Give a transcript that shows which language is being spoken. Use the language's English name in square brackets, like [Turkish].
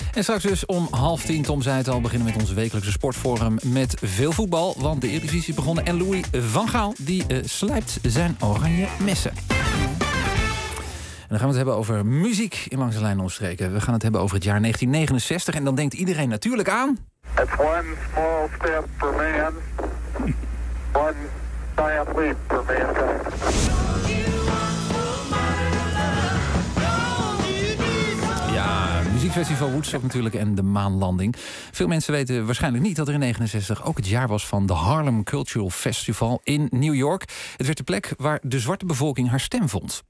[Dutch] En straks dus om 9:30, Tom zei het al, beginnen met onze wekelijkse sportforum met veel voetbal, want de Eredivisie is begonnen. En Louis van Gaal, die slijpt zijn oranje messen. En dan gaan we het hebben over muziek in Langs de Lijn Omstreken. We gaan het hebben over het jaar 1969 en dan denkt iedereen natuurlijk aan... [English] It's one small step for man, one giant leap for mankind. [Dutch] Festival Woodstock natuurlijk en de maanlanding. Veel mensen weten waarschijnlijk niet dat er in 1969 ook het jaar was van de Harlem Cultural Festival in New York. Het werd de plek waar de zwarte bevolking haar stem vond.